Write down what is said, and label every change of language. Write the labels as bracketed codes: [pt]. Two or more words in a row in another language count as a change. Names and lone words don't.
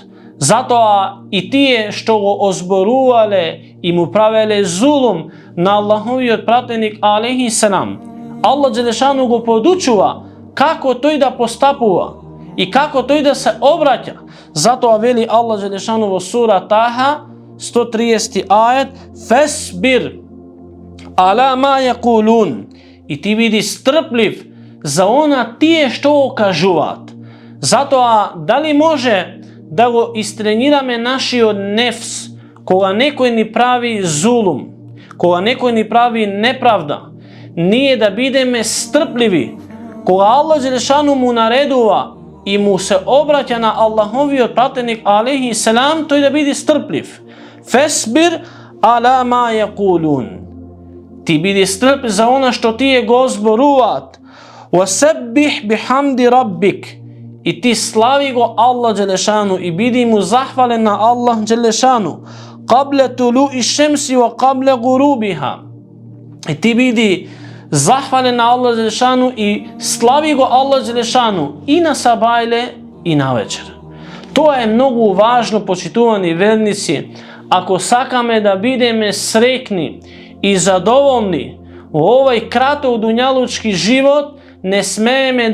[mk] Затоа и тие што го озборувале и му правеле зулум на Аллаховиот пратеник [ar] عليه السلام, [mk] Аллах Джелешану го подучува како тој да постапува и како тој да се обраќа. Затоа вели Аллах Джелешану во сура Таха 130 ајет: [ar] فاصبر على ما يقولون. [mk] И ти биди стрплив за она тие што го кажуваат. Затоа дали може да го истренираме нашиот нефс кога некој ни прави зулум, кога некој ни прави неправда, ние да бидеме стрпливи, кога Аллах Джелешану му наредува и му се обраќа на Аллаховиот пратеник [ar] عليه السلام, [mk] тој да биде стрплив. [ar] فاصبر على ما يقولون. [mk] Ти биди стрплив за она што тие го зборуваат. [ar] وسبح بحمد ربك. [mk] И ти слави го Аллах Джелешану и биди му захвален на Аллах Джелешану. [ar] قبل طلوع الشمس وقبل غروبها. [mk] И ти биди захвален на Аллах Джелешану и слави го Аллах Джелешану и на сабајле и на вечер. Тоа е многу важно, почитувани верници, ако сакаме да бидеме среќни и задоволни во овој краток дуњалучки живот, не смееме